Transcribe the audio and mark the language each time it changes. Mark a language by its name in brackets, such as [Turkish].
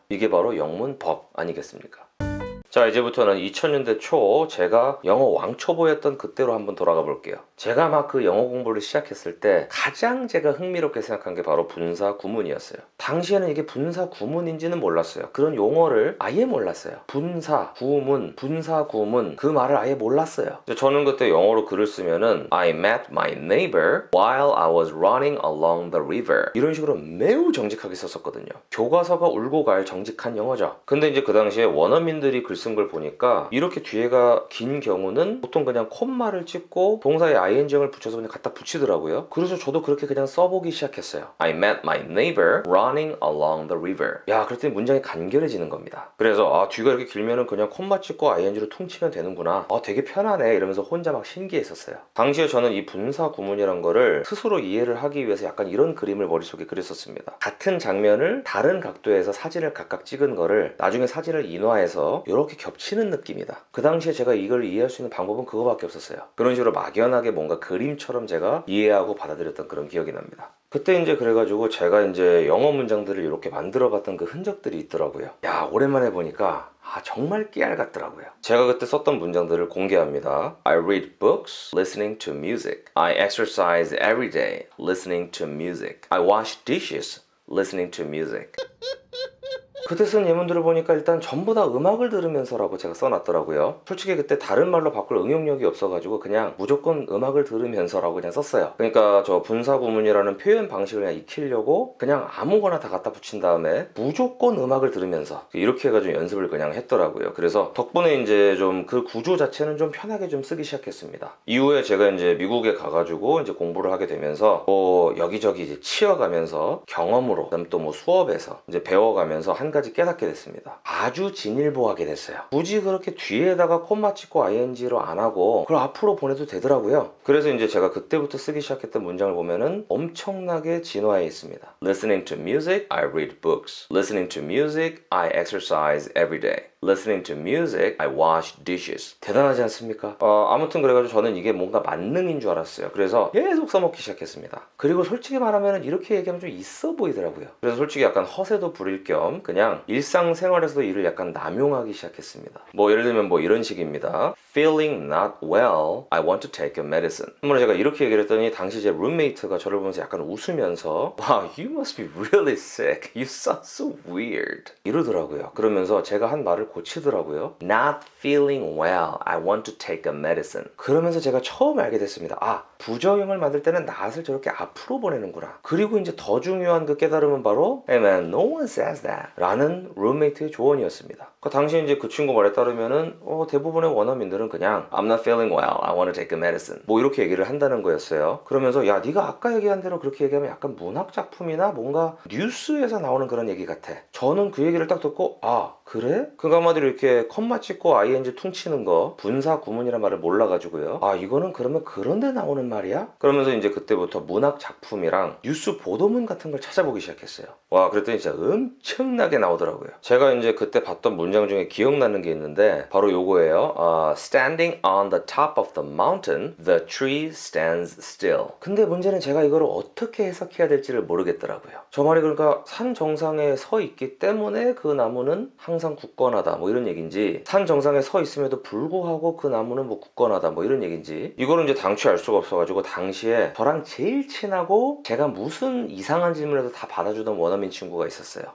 [Korean] 이게 바로 영문법 아니겠습니까? 자, 이제부터는 2000년대 초 제가 영어 왕초보였던 그때로 한번 돌아가 볼게요. 제가 막 그 영어 공부를 시작했을 때 가장 제가 흥미롭게 생각한 게 바로 분사 구문이었어요. 당시에는 이게 분사 구문인지는 몰랐어요. 그런 용어를 아예 몰랐어요. 분사 구문, 분사 구문, 그 말을 아예 몰랐어요. 저는 그때 영어로 글을 쓰면은 [English] I met my neighbor while I was running along the river, [Korean] 이런 식으로 매우 정직하게 썼었거든요. 교과서가 울고 갈 정직한 영어죠. 근데 이제 그 당시에 원어민들이 글 쓴 걸 보니까 이렇게 뒤에가 긴 경우는 보통 그냥 콤마를 찍고 동사에 ing을 붙여서 그냥 갖다 붙이더라고요. 그래서 저도 그렇게 그냥 써보기 시작했어요. [English] I met my neighbor running along the river. [Korean] 야, 그랬더니 문장이 간결해지는 겁니다. 그래서 뒤가 이렇게 길면은 그냥 콤마 찍고 ing로 퉁치면 되는구나. 되게 편하네, 이러면서 혼자 막 신기했었어요. 당시에 저는 이 분사 구문이란 거를 스스로 이해를 하기 위해서 약간 이런 그림을 머릿속에 그렸었습니다. 같은 장면을 다른 각도에서 사진을 각각 찍은 거를 나중에 사진을 인화해서 이렇게 겹치는 느낌이다. 그 당시에 제가 이걸 이해할 수 있는 방법은 그거밖에 없었어요. 그런 식으로 막연하게 뭔가 그림처럼 제가 이해하고 받아들였던 그런 기억이 납니다. 그때 이제 그래가지고 제가 이제 영어 문장들을 이렇게 만들어봤던 그 흔적들이 있더라고요. 야, 오랜만에 보니까 정말 깨알 같더라고요. 제가 그때 썼던 문장들을 공개합니다. [English] I read books, listening to music. I exercise every day, listening to music. I wash dishes, listening to music. [Korean] 그때 쓴 예문들을 보니까 일단 전부 다 음악을 들으면서라고 제가 써놨더라고요. 솔직히 그때 다른 말로 바꿀 응용력이 없어가지고 그냥 무조건 음악을 들으면서라고 그냥 썼어요. 그러니까 저 분사구문이라는 표현 방식을 그냥 익히려고 그냥 아무거나 다 갖다 붙인 다음에 무조건 음악을 들으면서 이렇게 해가지고 연습을 그냥 했더라고요. 그래서 덕분에 이제 좀 그 구조 자체는 좀 편하게 좀 쓰기 시작했습니다. 이후에 제가 이제 미국에 가가지고 이제 공부를 하게 되면서 여기저기 이제 치여가면서 경험으로, 그다음 또 뭐 수업에서 이제 배워가면서 한 가지 깨닫게 됐습니다. 아주 진일보하게 됐어요. 굳이 그렇게 뒤에다가 콤마 찍고 ing로 안 하고 그걸 앞으로 보내도 되더라고요. 그래서 이제 제가 그때부터 쓰기 시작했던 문장을 보면은 엄청나게 진화해 있습니다. [English] Listening to music, I read books. Listening to music, I exercise every day. Listening to music, I wash dishes. [Korean] 대단하지 않습니까? 아무튼 그래가지고 저는 이게 뭔가 만능인 줄 알았어요. 그래서 계속 써먹기 시작했습니다. 그리고 솔직히 말하면 이렇게 얘기하면 좀 있어 보이더라고요. 그래서 솔직히 약간 허세도 부릴 겸 그냥 일상생활에서도 이를 약간 남용하기 시작했습니다. 뭐 예를 들면 뭐 이런 식입니다. [English] Feeling not well, I want to take a medicine. [Korean] 한 번에 제가 이렇게 얘기를 했더니 당시 제 룸메이트가 저를 보면서 약간 웃으면서 [English] Wow, you must be really sick. You sound so weird. [Korean] 이러더라고요. 그러면서 제가 한 말을 고치더라고요. [English] Not feeling well, I want to take a medicine. [Korean] 그러면서 제가 처음 알게 됐습니다. 부정형을 만들 때는 not을 저렇게 앞으로 보내는구나. 그리고 이제 더 중요한 그 깨달음은 바로 [English] Hey man, no one says that [Korean] 라는 룸메이트의 조언이었습니다. 그 당시 이제 그 친구 말에 따르면은 대부분의 원어민들은 그냥 [English] I'm not feeling well, I want to take a medicine [Korean] 뭐 이렇게 얘기를 한다는 거였어요. 그러면서 야, 네가 아까 얘기한 대로 그렇게 얘기하면 약간 문학 작품이나 뭔가 뉴스에서 나오는 그런 얘기 같아. 저는 그 얘기를 딱 듣고 그래? 그 한마디로 이렇게 컴마 찍고 ing 퉁치는 거 분사 구문이란 말을 몰라가지고요. 이거는 그러면 그런 데 나오는 말이야? 그러면서 이제 그때부터 문학 작품이랑 뉴스 보도문 같은 걸 찾아보기 시작했어요. 와, 그랬더니 진짜 엄청나게 나오더라고요. 제가 이제 그때 봤던 문장 중에 기억나는 게 있는데 바로 요거예요. [English] Standing on the top of the mountain, the tree stands still. [Korean] 근데 문제는 제가 이거를 어떻게 해석해야 될지를 모르겠더라고요. 저 말이 그러니까 산 정상에 서 있기 때문에 그 나무는 항상 굳건하다 뭐 이런 얘기인지, 산 정상에 서 있음에도 불구하고 그 나무는 뭐 굳건하다 뭐 이런 얘기인지, 이거는 이제 당최 알 수가 없어가지고 당시에 저랑 제일 친하고 제가 무슨 이상한 질문에도 다 받아주던 원어민 친구가 있었어요.